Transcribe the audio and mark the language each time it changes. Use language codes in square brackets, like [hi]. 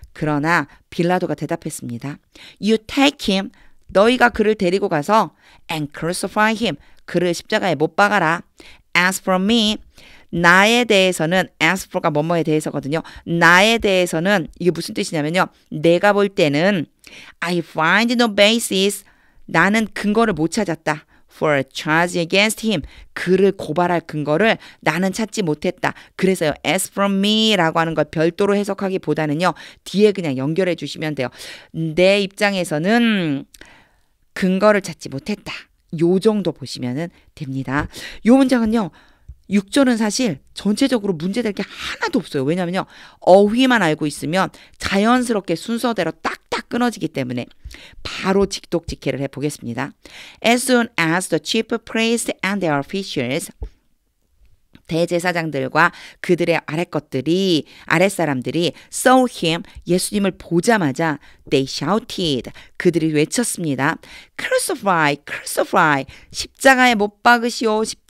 [ko] 그러나 빌라도가 대답했습니다. [en] You take him. [ko] 너희가 그를 데리고 가서 [en] and crucify him. [ko] 그를 십자가에 못 박아라. [en] As for me, [ko] 나에 대해서는 as for가 뭐뭐에 대해서거든요. 나에 대해서는 이게 무슨 뜻이냐면요. 내가 볼 때는 [en] I find no basis. [ko] 나는 근거를 못 찾았다. [en] For a charge against him. [ko] 그를 고발할 근거를 나는 찾지 못했다. 그래서요. As from me라고 하는 걸 별도로 해석하기보다는요. 뒤에 그냥 연결해 주시면 돼요. 내 입장에서는 근거를 찾지 못했다. 요 정도 보시면 됩니다. 요 문장은요. 6절은 사실 전체적으로 문제될 게 하나도 없어요. 왜냐면요. 어휘만 알고 있으면 자연스럽게 순서대로 딱딱 끊어지기 때문에 바로 직독직해를 해보겠습니다. [en] As soon as the chief priests and their officials [ko] 대제사장들과 그들의 아랫사람들이 [en] saw him, [ko] 예수님을 보자마자 [en] they shouted, [ko] 그들이 외쳤습니다. crucify, 십자가에 못 박으시오.